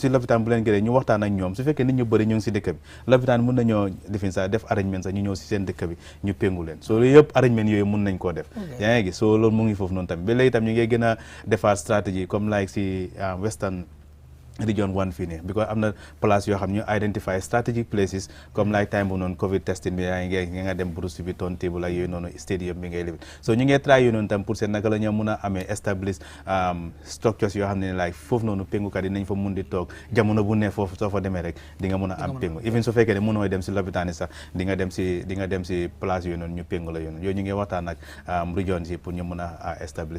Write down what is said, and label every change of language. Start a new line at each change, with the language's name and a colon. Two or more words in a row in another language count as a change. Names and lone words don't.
Wolof: si lopitaan bu leen gënee ñu waxtaan ak ñoom su fekkee nit ñu bëri ñu ngi si dëkk bi lopitaan mun nañoo defin sax def arrangement sax ñu ñëw si seen dëkk bi ñu pengu leen so loolu yëpp arrangement yooyu mun nañ koo def yaa ngi gis so loolu mu ngi foofu noonu tamit ba léegi tam ñu ngi gën a defaat stratégie comme like si
English: Western region
Wolof: 1 fii nii because am na place yoo xam ñu
English: identify strategic places
Wolof: comme like time bu noonu
English: covid testing
Wolof: bi yaa ngi nga dem Bruce bi toon table ak yooyu noonu stadium bi ngay libi so ñu ngi try yooyu noonu tam pour seen naka la ñoo mun a amee
English: establish structures
Wolof: yoo xam ne like foofu noonu pengukat yi nañ fa mun di toog jamono bu ne foofu soo fa demee rek di nga mun a am pengu even su fekkee ne mënoo dem si lopitaan yi sax di nga dem si place yooyu noonu ñu pengu la yooyu ñu ngi waxtaan ak region yi pour ñu mun a establish